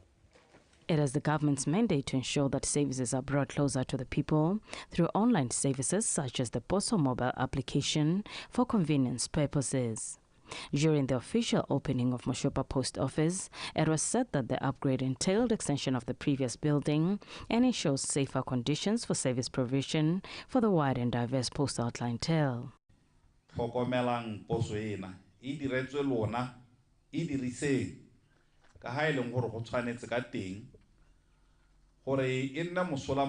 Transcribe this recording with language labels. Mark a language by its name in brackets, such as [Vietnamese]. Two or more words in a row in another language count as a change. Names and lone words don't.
[English] It is the government's mandate to ensure that services are brought closer to the people through online services such as the Posto mobile application for convenience purposes. During the official opening of Moshopa Post Office, it was said that the upgrade entailed extension of the previous building and ensures safer conditions for service provision for the wide and diverse postal clientele. [Tswana] Tlhokomelang poso ena e diretswe lona e diriseng ka ha ile gore go tshwanetse ka teng gore e nne mosola